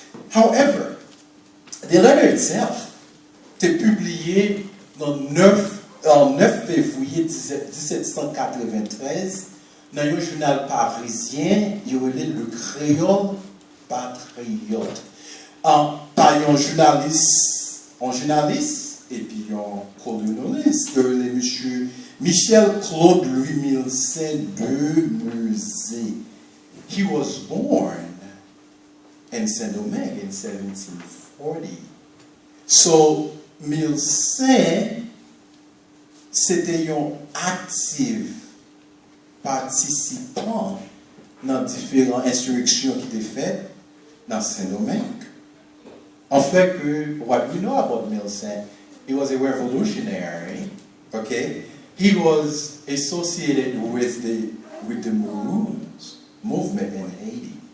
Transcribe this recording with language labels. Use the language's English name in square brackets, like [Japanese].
[English] However, the letter itself [French] était publié le 9 février 1793 dans un journal parisien, il appelé Le Créole Patriote, par un journaliste et puis un colonialiste, le monsieur Michel Claude Louis Milcin de Musée. [English] He was born in Saint-Domingue in 1740. [French] So, Milcin, c'était un actif participant dans différentes insurrections qui étaient faites dans Saint-Domingue. En fait, [English] what we know about Milcin, he was a revolutionary, okay? He was associated with the Maroons movement in Haiti.